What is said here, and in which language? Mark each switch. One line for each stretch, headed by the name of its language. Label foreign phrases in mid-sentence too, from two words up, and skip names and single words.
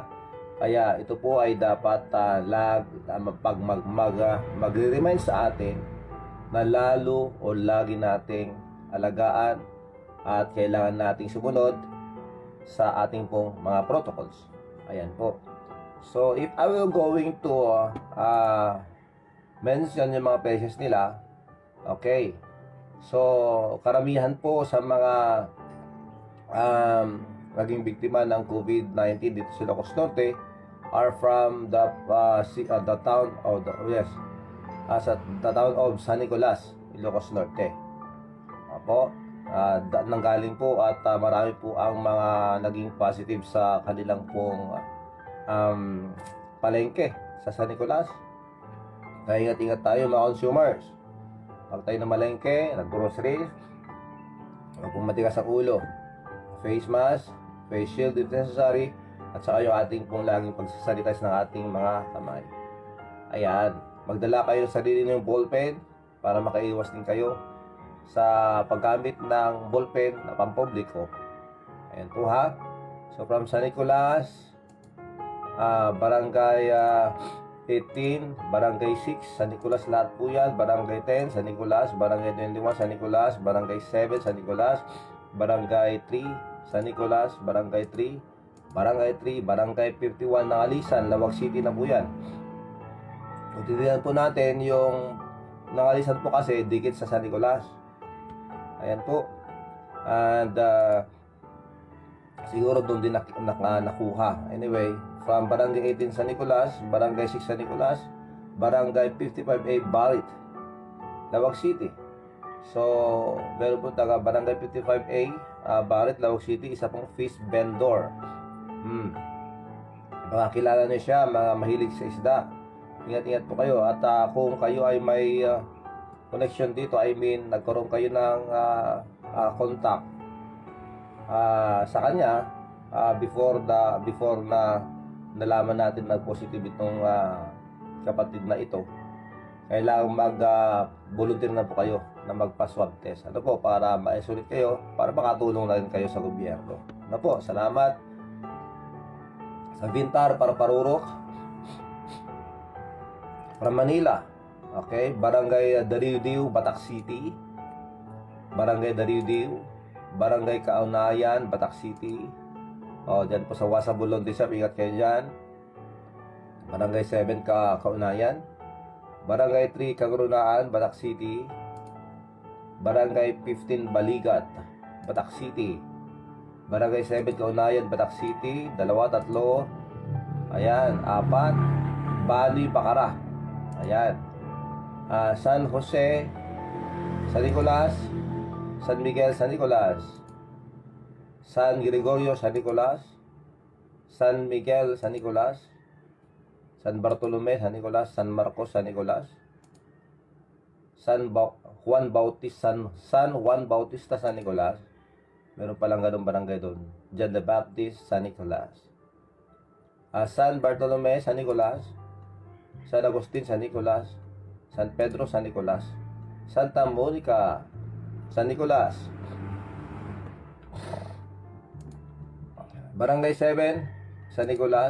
Filipino: Kaya ito po ay dapat magre-remind sa atin na lalo o lagi nating alagaan at kailangan nating sumunod sa ating pong mga protocols. Ayan po.
English: So, if I will going to mention
Filipino: yung mga
English: places nila, okay.
Filipino: So, karamihan po sa mga naging biktima ng COVID-19 dito sa Ilocos Norte
English: are from the town of the town of
Filipino: San Nicolas, Ilocos Norte. Opo. Nanggaling po at marami po ang mga naging positive sa kanilang pong palengke sa San Nicolas. Kaya ingat-ingat tayo mga consumers. Pag tayo na malengke, nag-grocery, huwag pong matigas ang ulo.
English: Face mask, face shield if necessary,
Filipino: at saka yung ating pong laging pagsasanitize ng ating mga kamay. Ayan, magdala kayo ng sarili ng ballpen para makaiwas din kayo sa paggamit ng ballpen na pampubliko. Ayan po ha.
English: So from
Filipino: San Nicolas, Barangay 18, Barangay 6, San Nicolas lahat po yan. Barangay 10, San Nicolas. Barangay 21, San Nicolas. Barangay 7, San Nicolas. Barangay 3, San Nicolas. Barangay 3, Barangay 3, Barangay 51 ng Alisan, Lawag City na po yan. Kung titignan po natin yung Alisan po kasi dikit sa San Nicolas. Ayan po. And siguro doon din nakuha. Anyway, from Barangay 18 San Nicolas, Barangay 6 San Nicolas, Barangay 55A Balit, Lawag City. So, meron po taga Barangay 55A Balit, Lawag City, isa pong
English: fish vendor.
Filipino: Mga kilala niyo siya, mga mahilig sa isda. Ingat-ingat po kayo. At kung kayo ay may connection dito,
English: I mean,
Filipino: nagkaroon kayo ng contact sa kanya before na nalaman natin na positive itong kapatid na ito, kailangan mag-volunteer na po kayo na magpa-swab test. Ano po, para ma-isolate kayo, para makatulong na rin kayo sa gobyerno. Ano po, salamat. Sa Vintar, Parurok, from Manila. Okay, Barangay Dariudiu, Batak City. Barangay Dariudiu, Barangay Kaunayan, Batak City. Dyan po sa Wasabulon Disap, ingat kayo dyan. Barangay 7 Kaunayan. Barangay 3 Kagurunaan, Batak City. Barangay 15 Baligat, Batak City. Barangay 7 Kaunayan, Batak City. 2, 3. Ayan, 4. Bali, Bacara. Ayan. San Jose, San Nicolas. San Miguel, San Nicolas. San Gregorio, San Nicolas. San Miguel, San Nicolas. San Bartolome, San Nicolas. San Marcos, San Nicolas. Juan Bautista, San Juan Bautista, San Nicolas. Meron palang ganun barangay doon. John the Baptist, San Nicolas. San Bartolome, San Nicolas. San Agustin, San Nicolas. San Pedro, San Nicolas. Santa Monica, San Nicolas. Barangay 7, San Nicolas.